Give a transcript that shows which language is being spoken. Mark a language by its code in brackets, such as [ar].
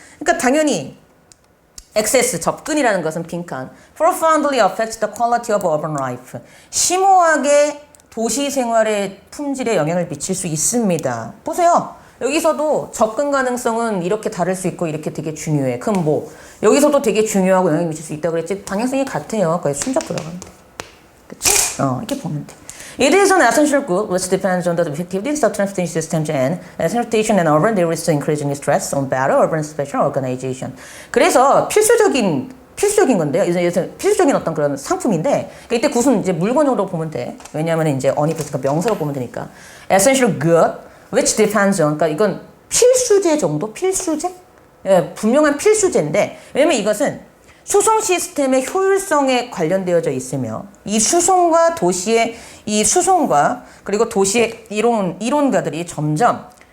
[ko] 그러니까 당연히 [en] access, [ko] 접근이라는 것은 빈칸 [en] profoundly affects the quality of urban life. [ko] 심오하게 도시 생활의 품질에 영향을 미칠 수 있습니다. 보세요. 여기서도 접근 가능성은 이렇게 다를 수 있고 이렇게 되게 중요해. 그럼 뭐 여기서도 되게 중요하고 영향을 미칠 수 있다고 그랬지 방향성이 같아요. 거의 순접 들어가면 돼. 그치? 이렇게 보면 돼. [en] It is an essential good which depends on the effectiveness of transportation systems and transportation and urban there is increasing stress on better urban spatial organization. [ko] 그래서 필수적인 건데요. 이제 필수적인 어떤 그런 상품인데 그러니까 이때 굿은 이제 물건으로 보면 돼. 왜냐하면 이제 언이프니까 명사로 보면 되니까. [en] Essential good which depends on [ko] 그러니까 이건 필수제 정도? 필수제? 예, 분명한 필수제인데 왜냐면 이것은 수송 시스템의 효율성에 관련되어져 있으며 이 수송과 도시의 이 수송과 그리고 도시의 이론가들이 점점